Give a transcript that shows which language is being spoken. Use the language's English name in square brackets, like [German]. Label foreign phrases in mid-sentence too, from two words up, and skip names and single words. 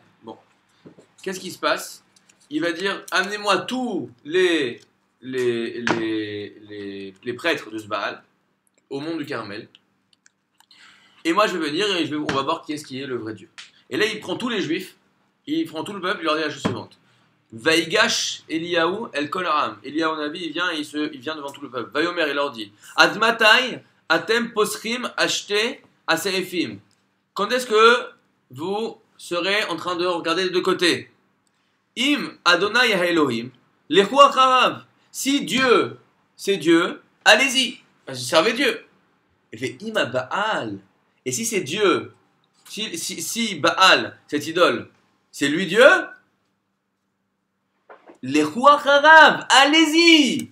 [French] Bon. Qu'est-ce qui se passe? Il va dire, amenez-moi tous les prêtres de ce Baal au mont du Carmel. Et moi, je vais venir et on va voir qui est le vrai Dieu. Et là, il prend tous les juifs, il prend tout le peuple, il leur dit la chose suivante. [Hebrew] ויגש אליהו אל כל העם. [French] Eliyahu Navi, il vient devant tout le peuple. Vayomer, il leur dit [Hebrew] עד מתי אתם פוסחים על שתי הסעיפים. [French] Quand est-ce que vous serez en train de regarder les deux côtés? [Hebrew] אם אדוני אלוהים לכו אחריו. [French] Si Dieu, c'est Dieu, allez-y, servez Dieu. Il fait Im Baal. Et si c'est Dieu, si Baal, cette idole, c'est lui Dieu, les Rouacharab, allez-y!